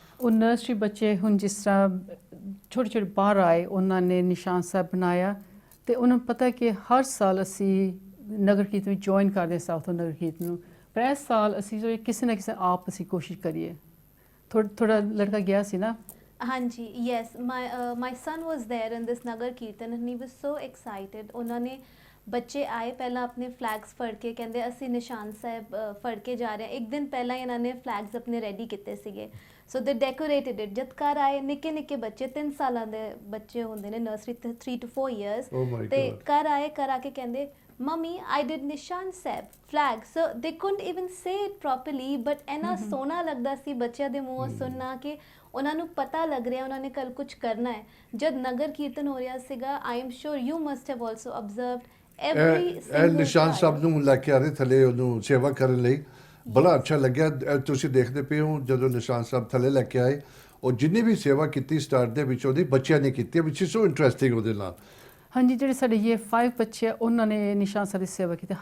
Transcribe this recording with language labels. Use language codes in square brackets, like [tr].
[pa] ਉਹ ਨਰਸਰੀ ਬੱਚੇ ਹੁਣ ਜਿਸ ਤਰ੍ਹਾਂ ਛੋਟੇ ਛੋਟੇ ਬਾਹਰ ਆਏ, ਉਹਨਾਂ ਨੇ ਨਿਸ਼ਾਨ ਸਾਹਿਬ ਬਣਾਇਆ, ਤੇ ਉਹਨਾਂ ਨੂੰ ਪਤਾ ਕਿ ਹਰ ਸਾਲ ਅਸੀਂ ਨਗਰ ਕੀਰਤਨ ਵਿੱਚ ਜੁਆਇਨ ਕਰਦੇ ਸਾਊਥ ਨਗਰ ਕੀਰਤਨ ਨੂੰ, ਪਰ ਇਸ ਸਾਲ ਅਸੀਂ ਜੋ ਕਿਸੇ ਨਾ ਕਿਸੇ ਆਪ ਅਸੀਂ ਕੋਸ਼ਿਸ਼ ਕਰੀਏ। ਥੋੜਾ ਲੜਕਾ ਗਿਆ ਸੀ ਨਾ? [en] Hanji, yes. My son was there in this Nagar Kirtan and he was so excited. [pa] ਉਹਨਾਂ ਨੇ ਬੱਚੇ ਆਏ, ਪਹਿਲਾਂ ਆਪਣੇ ਫਲੈਗਸ ਫੜ ਕੇ ਕਹਿੰਦੇ ਅਸੀਂ ਨਿਸ਼ਾਨ ਸਾਹਿਬ ਫੜ ਕੇ ਜਾ ਰਹੇ ਹਾਂ। ਇੱਕ ਦਿਨ ਪਹਿਲਾਂ ਇਹਨਾਂ ਨੇ ਫਲੈਗਸ ਆਪਣੇ ਰੈਡੀ ਕੀਤੇ ਸੀਗੇ, [en] So they decorated it. [pa] ਜਦ ਘਰ ਆਏ, ਨਿੱਕੇ ਨਿੱਕੇ ਬੱਚੇ 3 ਸਾਲਾਂ ਦੇ ਬੱਚੇ ਹੁੰਦੇ ਨੇ, nursery 3 to 4 years, [en] Oh my [pa] ਤੇ [en] God. [pa] ਘਰ ਆਏ, ਘਰ ਆ ਕੇ ਕਹਿੰਦੇ [en] Mummy, I did Nishan Sahib flag. So they couldn't even say it properly, but [pa] ਇੰਨਾ ਸੋਹਣਾ ਲੱਗਦਾ ਸੀ ਬੱਚਿਆਂ ਦੇ ਮੂੰਹੋਂ ਸੁਣਨਾ ਕਿ ਉਹਨਾਂ ਨੂੰ ਪਤਾ ਲੱਗ ਰਿਹਾ ਉਹਨਾਂ ਨੇ ਕੱਲ ਕੁਝ ਕਰਨਾ ਹੈ। ਜਦ ਨਗਰ ਕੀਰਤਨ ਹੋ ਰਿਹਾ ਸੀਗਾ, [en] I am sure you must have also observed every [pa] ਇਹ [en] single [pa] ਨਿਸ਼ਾਨ [en] child. [pa] ਸਾਹਿਬ ਨੂੰ ਲੈ ਕੇ ਆ ਰਹੇ ਥੱਲੇ ਉਹਨੂੰ ਸੇਵਾ ਕਰਨ ਲਈ, ਬੜਾ ਅੱਛਾ ਲੱਗਿਆ। ਤੁਸੀਂ ਦੇਖਦੇ ਪਏ ਹੋ ਜਦੋਂ ਨਿਸ਼ਾਨ ਸਾਹਿਬ ਥੱਲੇ ਲੈ ਕੇ ਆਏ, ਉਹ ਜਿੰਨੀ ਵੀ ਸੇਵਾ ਕੀਤੀ ਸਟਾਰਟ ਦੇ ਵਿੱਚ ਉਹਦੀ ਬੱਚਿਆਂ ਨੇ ਕੀਤੀ, [en] ਵਿਚ is so interesting [pa] ਉਹਦੇ ਨਾਲ। ਹਾਂਜੀ, ਜਿਹੜੇ ਸਾਡੇ ਇਹ 5 ਬੱਚੇ ਆ, ਉਹਨਾਂ ਨੇ ਨਿਸ਼ਾਨ ਸਾਹਿਬ ਦੀ ਸੇਵਾ ਕੀਤੀ।